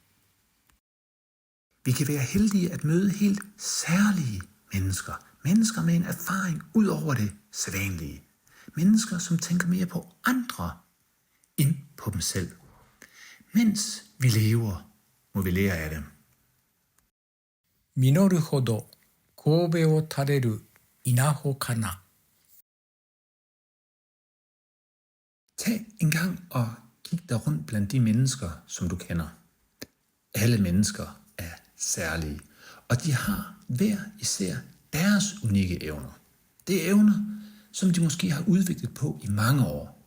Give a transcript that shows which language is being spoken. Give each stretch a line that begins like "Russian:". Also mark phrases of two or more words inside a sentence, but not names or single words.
Danish: Vi kan være heldige at møde helt særlige mennesker. Mennesker med en erfaring ud over det sædvanlige. Mennesker, som tænker mere på andre end på dem selv. Mens vi lever, må vi lære af dem.
Japanese: 実るほど神戸を垂れる稲穂かな。
Danish: Tag en gang og kig dig rundt blandt de mennesker, som du kender. Alle mennesker er særlige, og de har hver især deres unikke evner. Det er evner, som de måske har udviklet på i mange år.